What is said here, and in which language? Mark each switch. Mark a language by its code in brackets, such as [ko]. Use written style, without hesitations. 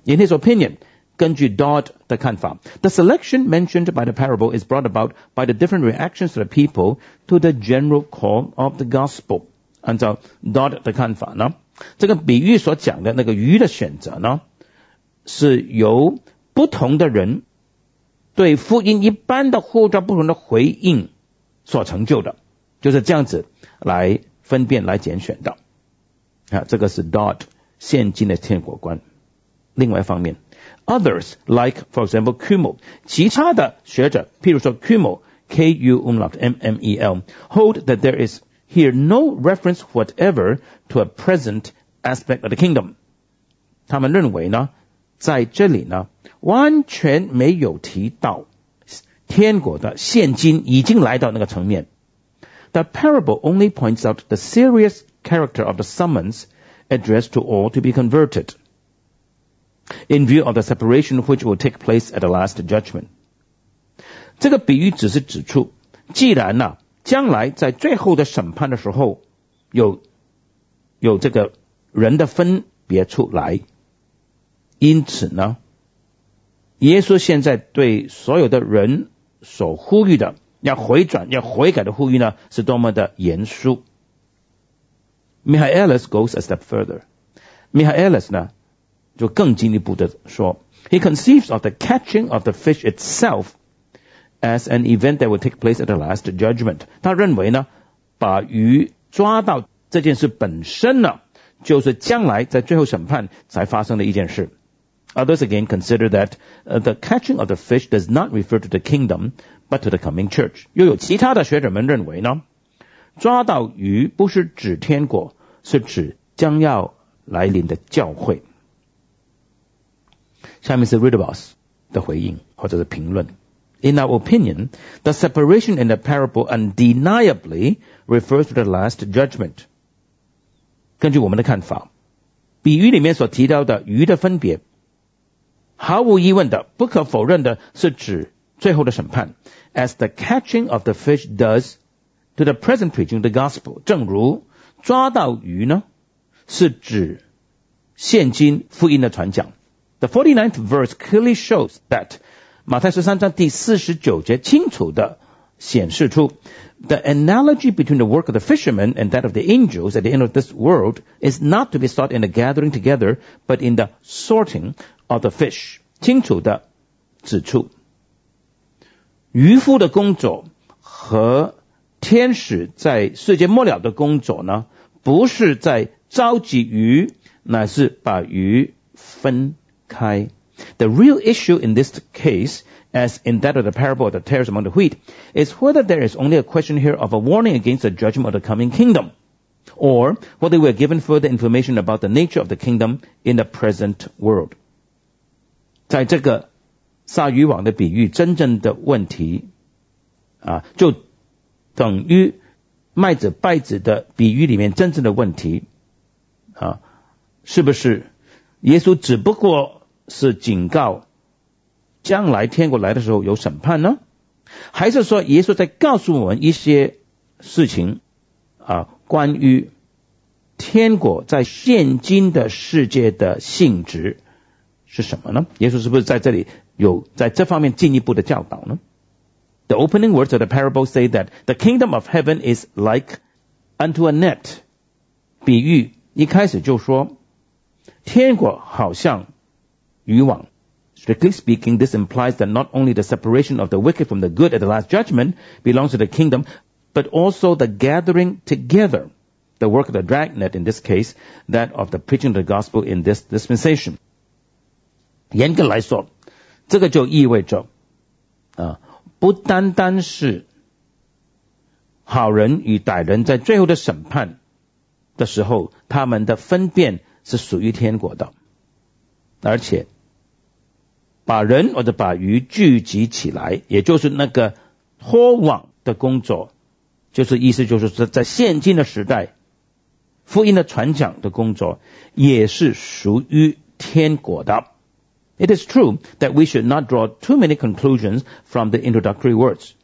[en] In his opinion, [zh] 根据 Dodd 的看法， [en] The selection mentioned by the parable is brought about by the different reactions of the people to the general call of the gospel. [zh] 按照 Dodd 的看法呢，这个比喻所讲的那个鱼的选择呢，是由不同的人对福音一般的呼召不同的回应所成就的，就是这样子来分辨来拣选的。啊，这个是 Dodd 现今的天国观。另外一方面 [en] ,others, like, for example, Kummel, [zh] 其他的学者譬如说 [en] Kummel, K-U-M-L-E-L, hold that there is here no reference whatever to a present aspect of the kingdom. [zh] 他们认为呢在这里呢完全没有提到天国的现今已经来到那个层面。 [en] The parable only points out the serious character of the summons addressed to all to be converted in view of the separation which will take place at the last judgment. [zh] 这个比喻只是指出，既然呢，将来在最后的审判的时候，有这个人的分别出来，因此呢，耶稣现在对所有的人所呼吁的要回转要悔改的呼吁呢是多么的严肃。 [en] Michaelis goes a step further. Michaelis [zh] 呢就更进一步的说 [en] He conceives of the catching of the fish itself as an event that will take place at the last judgment. [zh] 他认为呢把鱼抓到这件事本身呢就是将来在最后审判才发生的一件事。 [en] Others again consider that the catching of the fish does not refer to the kingdom, but to the coming church. [zh] 又有其他的学者们认为呢，抓到鱼不是指天国，是指将要来临的教会。下面是 Readables 的回应或者是评论。 [en] In our opinion, the separation in the parable undeniably refers to the last judgment. [zh] 根据我们的看法，比喻里面所提到的鱼的分别，毫无疑问的，不可否认的是指最后的审判。 [en] As the catching of the fish does to the present preaching of the gospel, [zh] 正如抓到鱼呢，是指现今福音的传讲。 [en] The 49th verse clearly shows that [zh] 马太十三章第四十九节清楚地显示出 [en] The analogy between the work of the fishermen and that of the angels at the end of this world is not to be sought in the gathering together, but in the sorting of the fish. [zh] 清楚地指出渔夫的工作和天使在世界末了的工作呢，不是在召集鱼，乃是把鱼分开。 [en] The real issue in this case, as in that of the parable of the tares among the wheat, is whether there is only a question here of a warning against the judgment of the coming kingdom, or whether we are given further information about the nature of the kingdom in the present world. [zh] 在这个撒渔网的比喻，真正的问题啊，就等于麦子败子的比喻里面真正的问题啊，是不是耶稣只不过是警告将来天国来的时候有审判呢？还是说耶稣在告诉我们一些事情啊，关于天国在现今的世界的性质是什么呢？耶稣是不是在这里有在这方面进一步的教导呢？ [en] The opening words of the parable say that the kingdom of heaven is like unto a net. [zh] 比喻一开始就说天国好像渔网。 [en] Strictly speaking, this implies that not only the separation of the wicked from the good at the last judgment belongs to the kingdom, but also the gathering together, the work of the dragnet in this case, that of the preaching of the gospel in this dispensation. [zh] 严格来说，这个就意味着啊，不单单是好人与歹人在最后的审判的时候他们的分辨是属于天国的，而且把人或者把鱼聚集起来，也就是那个脱网的工作，就是意思就是说在现今的时代福音的传讲的工作也是属于天国的。 [en] It is true that we should not draw too many conclusions from the introductory words.